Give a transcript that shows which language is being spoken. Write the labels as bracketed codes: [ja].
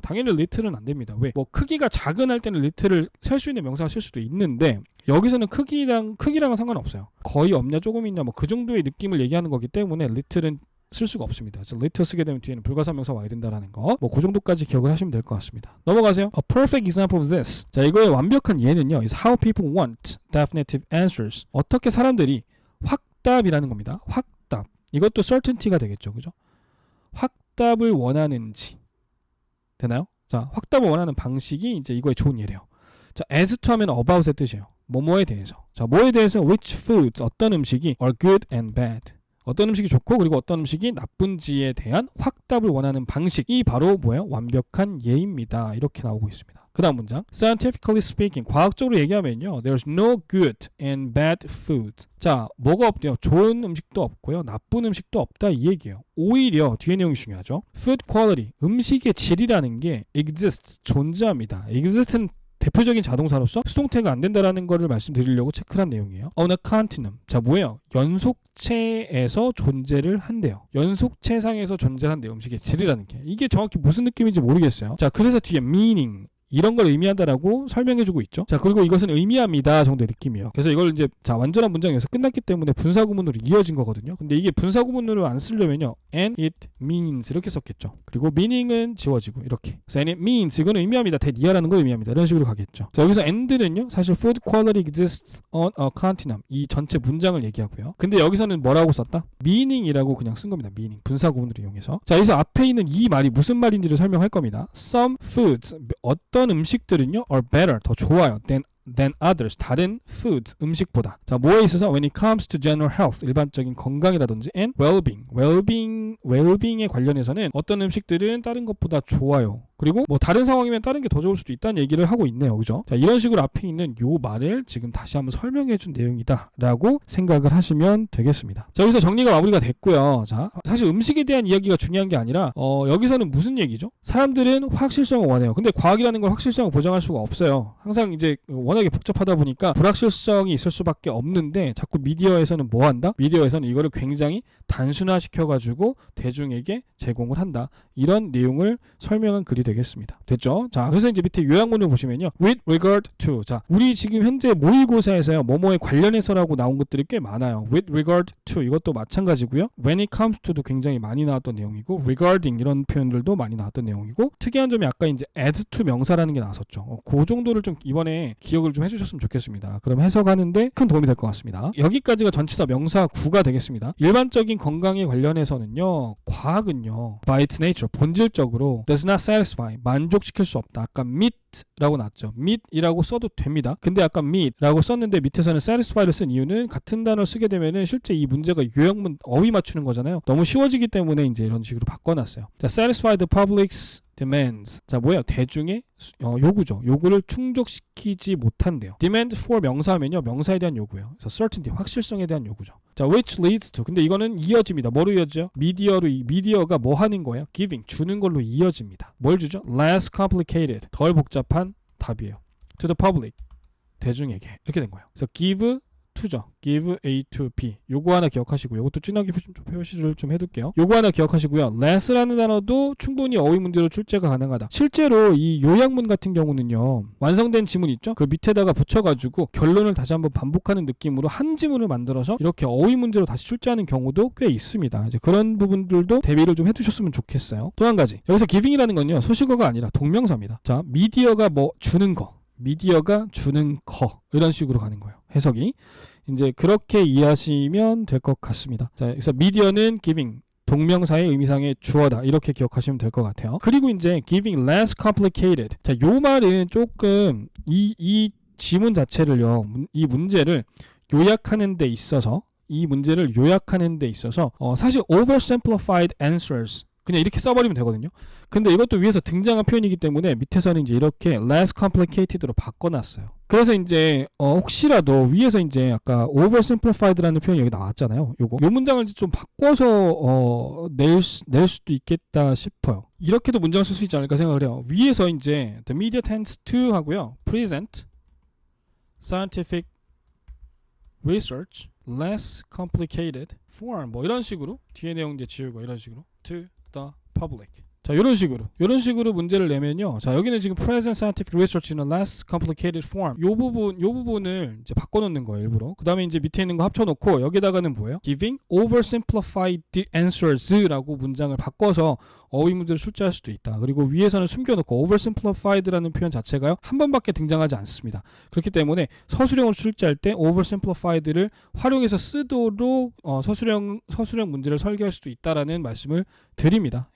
[ko] 당연히 little은 안 됩니다. 왜? 뭐 크기가 작은 할 때는 little을 셀 수 있는 명사가 쓸 수도 있는데 여기서는 크기랑은 상관없어요. 거의 없냐 조금 있냐 뭐 그 정도의 느낌을 얘기하는 거기 때문에 little은 쓸 수가 없습니다. 그래서 little 쓰게 되면 뒤에는 불가사명사 와야 된다라는 거. 뭐 그 정도까지 기억을 하시면 될 것 같습니다. 넘어가세요. [en] A perfect example of this. [ko] 자, 이거의 완벽한 예는요, [en] is how people want definitive answers. [ko] 어떻게 사람들이 확답이라는 겁니다. 확답. 이것도 certainty가 되겠죠. 그죠? 확답을 원하는지. 되나요? 자, 확답을 원하는 방식이 이제 이거의 좋은 예래요. 자, [en] as to [ko] 하면 about의 뜻이에요. 뭐뭐에 대해서. 자, 뭐에 대해서 [en] which foods, [ko] 어떤 음식이 [en] are good and bad. [ko] 어떤 음식이 좋고 그리고 어떤 음식이 나쁜지에 대한 확답을 원하는 방식이 바로 뭐예요? 완벽한 예입니다. 이렇게 나오고 있습니다. 그 다음 문장. [en] Scientifically speaking, [ko] 과학적으로 얘기하면요, [en] there's no good and bad food. [ko] 자, 뭐가 없대요? 좋은 음식도 없고요, 나쁜 음식도 없다 이 얘기예요. 오히려 뒤에 내용이 중요하죠. [en] Food quality, [ko] 음식의 질이라는 게 [en] exists, [ko] 존재합니다. exist는 대표적인 자동사로서 수동태가 안 된다라는 거를 말씀드리려고 체크한 내용이에요. [en] On a continuum. [ko] 자, 뭐예요? 연속체에서 존재를 한대요. 연속체상에서 존재한대요. 음식의 질이라는 게. 이게 정확히 무슨 느낌인지 모르겠어요. 자, 그래서 뒤에 meaning, 이런 걸 의미한다라고 설명해주고 있죠. 자, 그리고 이것은 의미합니다 정도의 느낌이에요. 그래서 이걸 이제 자, 완전한 문장에서 끝났기 때문에 분사구문으로 이어진 거거든요. 근데 이게 분사구문으로 안 쓰려면요, [en] and it means [ko] 이렇게 썼겠죠. 그리고 meaning은 지워지고 이렇게. 그래서 [en] and it means, [ko] 이거는 의미합니다. that 이하라는 거 의미합니다. 이런 식으로 가겠죠. 자, 여기서 and는요, 사실 [en] food quality exists on a continuum, [ko] 이 전체 문장을 얘기하고요. 근데 여기서는 뭐라고 썼다? meaning이라고 그냥 쓴 겁니다. meaning, 분사구문으로 이용해서. 자, 여기서 앞에 있는 이 말이 무슨 말인지를 설명할 겁니다. [en] Some foods, [ko] 어떤 음식들은요 [en] are better, [ko] 더 좋아요 [en] than others, [ko] 다른 foods, 음식보다. 자, 뭐에 있어서 [en] when it comes to general health, [ko] 일반적인 건강이라든지 [en] and well-being [ko] 에 관련해서는 어떤 음식들은 다른 것보다 좋아요. 그리고 뭐 다른 상황이면 다른 게 더 좋을 수도 있다는 얘기를 하고 있네요. 그죠? 자, 이런 식으로 앞에 있는 요 말을 지금 다시 한번 설명해 준 내용이다 라고 생각을 하시면 되겠습니다. 자, 여기서 정리가 마무리가 됐고요. 자, 사실 음식에 대한 이야기가 중요한 게 아니라 여기서는 무슨 얘기죠? 사람들은 확실성을 원해요. 근데 과학이라는 건 확실성을 보장할 수가 없어요. 항상 이제 워낙에 복잡하다 보니까 불확실성이 있을 수밖에 없는데 자꾸 미디어에서는 뭐 한다? 미디어에서는 이거를 굉장히 단순화시켜가지고 대중에게 제공을 한다. 이런 내용을 설명한 글이 되겠습니다. 됐죠? 자, 그래서 이제 밑에 요약문을 보시면요, [en] with regard to. [ko] 자, 우리 지금 현재 모의고사에서요, 뭐뭐에 관련해서라고 나온 것들이 꽤 많아요. [en] with regard to [ko] 이것도 마찬가지고요. [en] when it comes to [ko] 도 굉장히 많이 나왔던 내용이고, regarding 이런 표현들도 많이 나왔던 내용이고, 특이한 점이 아까 이제 as to 명사라는 게 나왔었죠. 그 정도를 좀 이번에 기억을 좀 해주셨으면 좋겠습니다. 그럼 해석하는데 큰 도움이 될 것 같습니다. 여기까지가 전치사 명사 구가 되겠습니다. 일반적인 건강에 관련해서는요, 과학은요, [en] by its nature, [ko] 본질적으로 [en] does not satisfy, [ko] 만족시킬 수 없다. 아까 meet라고 나왔죠. meet이라고 써도 됩니다. 근데 아까 meet라고 썼는데 밑에서는 satisfy를 쓴 이유는 같은 단어를 쓰게 되면은 실제 이 문제가 요약문 어휘 맞추는 거잖아요. 너무 쉬워지기 때문에 이제 이런 식으로 바꿔놨어요. 자, [en] satisfy the public's [ko] demands. 자, 뭐예요? 대중의 요구죠. 요구를 충족시키지 못한대요. demand for 명사하면요, 명사에 대한 요구예요. 그래서 certainty, 확실성에 대한 요구죠. 자, [en] which leads to. [ko] 근데 이거는 이어집니다. 뭐로 이어져요? 미디어가 뭐 하는 거예요? giving, 주는 걸로 이어집니다. 뭘 주죠? [en] less complicated, [ko] 덜 복잡한 답이에요. [en] to the public, [ko] 대중에게. 이렇게 된 거예요. 그래서 [en] give to [ko] 죠. [en] give A to B. [ko] 요거 하나 기억하시고요. 이것도 진하게 표시를 좀 해둘게요. 요거 하나 기억하시고요. less라는 단어도 충분히 어휘 문제로 출제가 가능하다. 실제로 이 요약문 같은 경우는요, 완성된 지문 있죠? 그 밑에다가 붙여가지고 결론을 다시 한번 반복하는 느낌으로 한 지문을 만들어서 이렇게 어휘 문제로 다시 출제하는 경우도 꽤 있습니다. 이제 그런 부분들도 대비를 좀 해두셨으면 좋겠어요. 또 한 가지. 여기서 giving이라는 건요, 소식어가 아니라 동명사입니다. 자, 미디어가 뭐 주는 거, 미디어가 주는 거, 이런 식으로 가는 거예요. 해석이. 이제 그렇게 이해하시면 될 것 같습니다. 자, 그래서 미디어는 giving, 동명사의 의미상의 주어다. 이렇게 기억하시면 될 것 같아요. 그리고 이제 [en] giving less complicated. [ko] 자, 요 말은 조금 이 지문 자체를요, 이 문제를 요약하는 데 있어서 사실 [en] oversimplified answers, [ko] 그냥 이렇게 써버리면 되거든요. 근데 이것도 위에서 등장한 표현이기 때문에 밑에서는 이제 이렇게 [en] less complicated [ko] 로 바꿔놨어요. 그래서 이제 혹시라도 위에서 이제 아까 oversimplified라는 표현이 여기 나왔잖아요. 요 문장을 좀 바꿔서 낼 수도 있겠다 싶어요. 이렇게도 문장을 쓸 수 있지 않을까 생각을 해요. 위에서 이제 [en] the media tends to [ko] 하고요, [en] present scientific research less complicated form, [ko] 뭐 이런 식으로 뒤에 내용 이제 지우고 이런 식으로 [en] to the public. [ko] 자, 이런 식으로 문제를 내면요. 자, 여기는 지금 [en] present scientific research in a less complicated form. [ko] 요 부분을 이제 바꿔놓는 거예요, 일부러. 그 다음에 이제 밑에 있는 거 합쳐놓고 여기다가는 뭐예요? [en] giving oversimplified answers [ko] 라고 문장을 바꿔서 어휘 문제를 출제할 수도 있다. 그리고 위에서는 숨겨놓고 oversimplified라는 표현 자체가요, 한 번밖에 등장하지 않습니다. 그렇기 때문에 서술형으로 출제할 때 oversimplified를 활용해서 쓰도록 서술형 문제를 설계할 수도 있다라는 말씀을 드립니다.